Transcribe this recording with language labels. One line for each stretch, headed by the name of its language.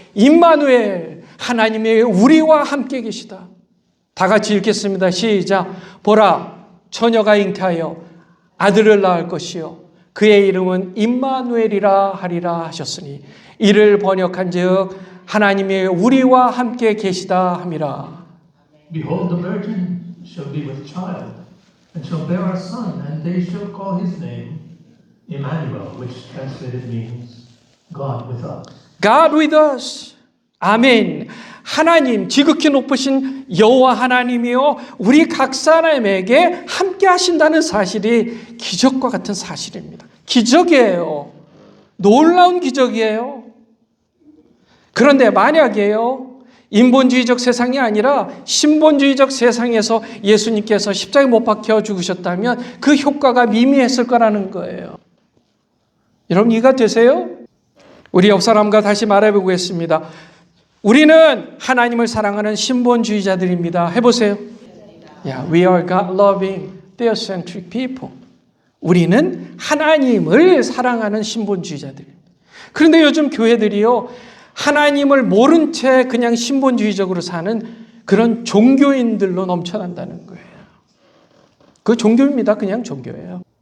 Korean: 임마누엘, 하나님이 우리와 함께 계시다. 다 같이 읽겠습니다. 시작. 보라, 처녀가 잉태하여 아들을 낳을 것이요 그의 이름은 임마누엘이라 하리라 하셨으니 이를 번역한즉 하나님이 우리와 함께 계시다 함이라.
English: Behold, the virgin shall be with child, and shall bear a son, and they shall call his name Emmanuel, which translated means God with us. God with us. 아멘.
Korean: 하나님, 지극히 높으신 여호와 하나님이요 우리 각 사람에게 함께 하신다는 사실이 기적과 같은 사실입니다. 기적이에요. 놀라운 기적이에요. 그런데 만약에요, 인본주의적 세상이 아니라 신본주의적 세상에서 예수님께서 십자가에 못 박혀 죽으셨다면 그 효과가 미미했을 거라는 거예요. 여러분 이해가 되세요? 우리 옆 사람과 다시 말해보겠습니다. 우리는 하나님을 사랑하는 신본주의자들입니다. 해보세요.
English: Yeah, we are God-loving, theocentric people.
Korean: 우리는 하나님을 사랑하는 신본주의자들입니다. 그런데 요즘 교회들이요, 하나님을 모른 채 그냥 신본주의적으로 사는 그런 종교인들로 넘쳐난다는 거예요. 그 종교입니다. 그냥 종교예요.